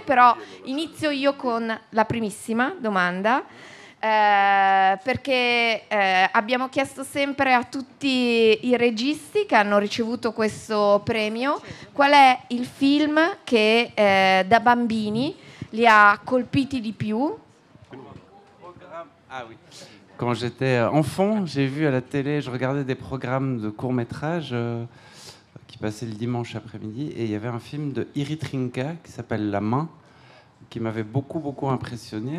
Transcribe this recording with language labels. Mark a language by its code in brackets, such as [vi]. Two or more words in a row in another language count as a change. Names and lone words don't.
[it] Però inizio io con la primissima domanda. Perché abbiamo chiesto sempre a tutti i registi che hanno ricevuto questo premio qual è il film che da bambini li ha colpiti di più. [fr] Ah oui. Quand j'étais enfant, j'ai vu à la télé, je regardais des programmes de courts-métrages qui passaient le dimanche après-midi, et il y avait un film de Irit Rinka qui s'appelle La Main, qui m'avait beaucoup impressionné.